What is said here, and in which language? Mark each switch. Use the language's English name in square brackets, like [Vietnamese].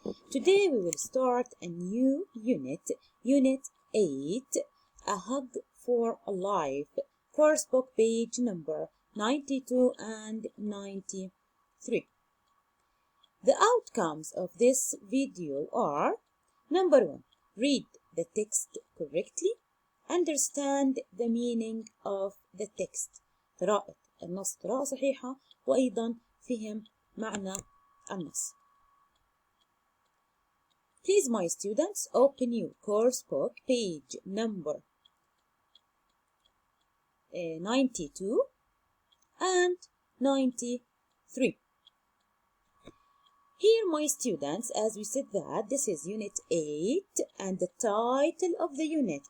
[English] Today we will start a new unit, Unit 8, A Hug for a Life, course book page number 92 and 93. The outcomes of this video are: number 1, read the text correctly, understand the meaning of the text. [Arabic] قراءة النص قراءة صحيحة وأيضا فهم معنى النص. [English] Please, my students, open your course book, page number 92 and 93. Here, my students, as we said that this is Unit 8 and the title of the unit.